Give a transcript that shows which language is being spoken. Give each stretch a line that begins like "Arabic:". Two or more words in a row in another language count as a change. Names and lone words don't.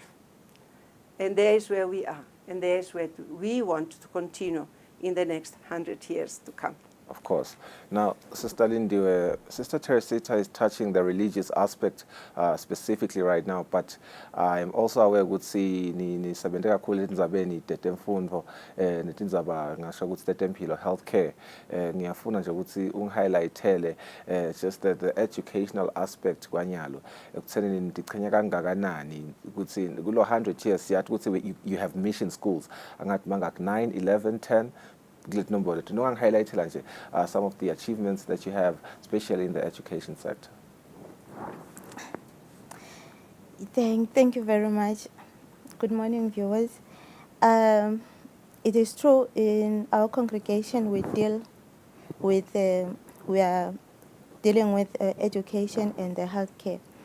English: And there is where we are, and there is where we want to continue in the next 100 years to come. Of course. Now, Sister Lindiwe, Sister Teresita is touching the religious aspect specifically right now, but I'm also aware
Swati: ukuthi ni sebenza kakhulu etindzabeni tetemfundo netindzaba ngasho ukuthi tetempilo
English: healthcare.
Swati: Ngiyafuna nje ukuthi ungihighlightele
English: just the educational aspect
Swati: kwanyalo ekutheni nidichenya kangakanani ukuthi kulo
English: 100 years
Swati: siyathi ukuthi
English: you have mission schools
Swati: angathi mangak
English: 9, 11, 10 some of the achievements that you have, especially in the education sector. Thank you very much. Good morning, viewers. It is true, in our congregation we are dealing with education and the healthcare.